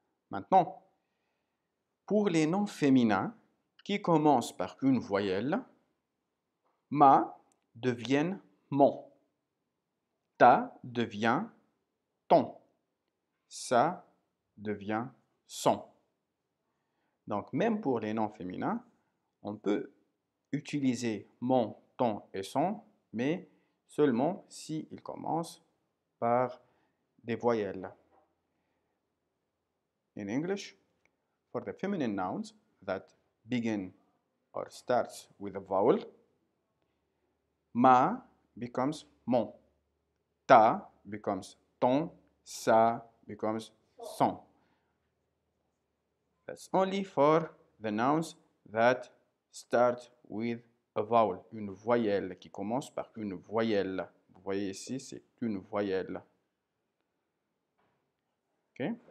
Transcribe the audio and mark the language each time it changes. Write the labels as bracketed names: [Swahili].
[French] Maintenant, pour les noms féminins qui commencent par une voyelle, ma devient mon, ta devient ton, ça devient son. Donc, même pour les noms féminins, on peut utiliser mon, ton et son, mais seulement s'ils commencent par des voyelles. [English] In English, for the feminine nouns that begin or starts with a vowel, ma becomes mon, ta becomes ton, ça becomes son. That's only for the nouns that start with a vowel, [French] une voyelle qui commence par une voyelle. Vous voyez ici, c'est une voyelle. [English] OK?